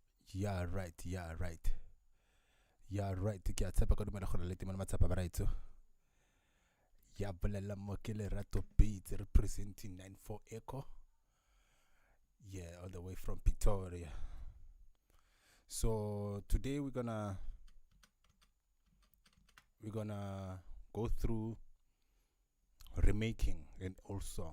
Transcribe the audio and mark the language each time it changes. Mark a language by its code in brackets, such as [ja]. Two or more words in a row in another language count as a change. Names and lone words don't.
[en] Yeah, right. Yeah, right. Yeah, right. [tn] Ke a tshepa ka dumela gore le teng mo matsapa ba raitso. Ya bolela mo ke LeratoBeats representing 94 Echo. [en] Yeah, all the way from Pretoria. So today we're gonna go through remaking an old song.